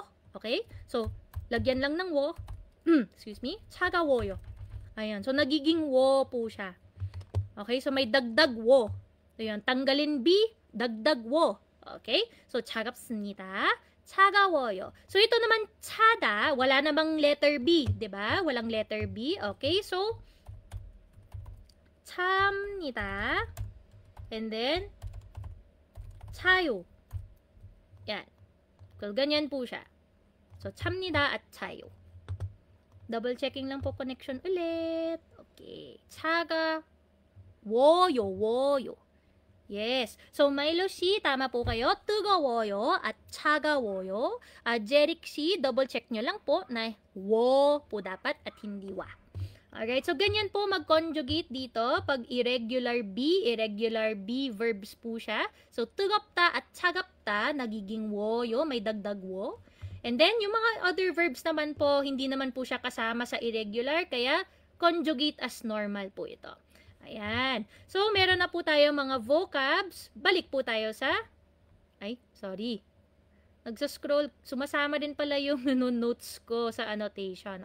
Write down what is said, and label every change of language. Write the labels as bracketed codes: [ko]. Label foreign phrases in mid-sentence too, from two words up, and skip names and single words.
[tl] Okay? So, lagyan lang ng wo. [en] Excuse me, [ko] 차가워요. [tl] Ayan, so nagiging wo po siya. Okay, so may dagdag wo. Ayan, tanggalin B, dagdag wo. [ko] Okay, so 차갑습니다. 차가워요. [tl] So ito naman 차다, wala namang letter B, 'di ba? Walang letter B. Okay, so 찹니다. [en] And then 차요. [tl] Yan. So ganyan po siya. So 찹니다 at 차요. [en] Double checking [tl] lang po connection ulit. [ko] Okay. 차가워요. [tl] Yes. So, Milo C, tama po kayo. 뜨거워요 at 차가워요. Jeric C, [en] double check [tl] nyo lang po na wo po dapat at hindi wa. [en] Alright. [tl] So, ganyan po mag-conjugate dito. Pag irregular B verbs po siya. So, 뜨겁다 at 차갑다, nagiging woyo, may dagdag wo. [en] And then, [tl] yung mga [en] other verbs [tl] naman po, hindi naman po siya kasama sa irregular, kaya [en] conjugate as normal [tl] po ito. Ayan. So, meron na po tayo mga vocabs. Balik po tayo sa... Ay, sorry. Nagsa-scroll. Sumasama din pala yung notes ko sa annotation.